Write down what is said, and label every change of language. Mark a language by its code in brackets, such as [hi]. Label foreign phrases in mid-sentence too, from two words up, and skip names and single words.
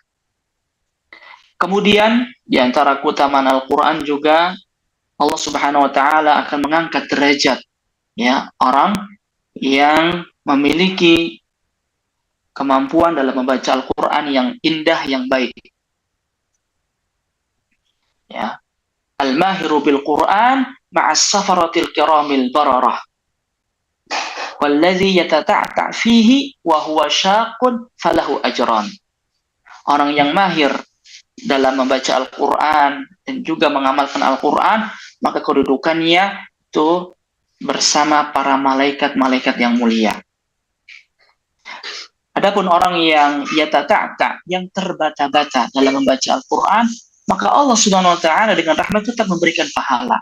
[id] Kemudian di antara keutamaan Al-Quran juga Allah Subhanahu wa Ta'ala akan mengangkat derajat ya orang yang memiliki kemampuan dalam membaca Al-Quran yang indah, yang baik. [ar] Ya, الماهر بالقرآن مع السفرة الكرام البررة والذي يتتعتع فيه وهو شاق فله أجران. [id] Orang yang mahir dalam membaca Al-Quran dan juga mengamalkan Al-Quran, maka kedudukannya itu bersama para malaikat-malaikat yang mulia. Adapun orang yang yatata'ta', yang terbata-bata dalam membaca Al-Quran, maka Allah Subhanahu wa Ta'ala dengan rahmat tetap memberikan pahala.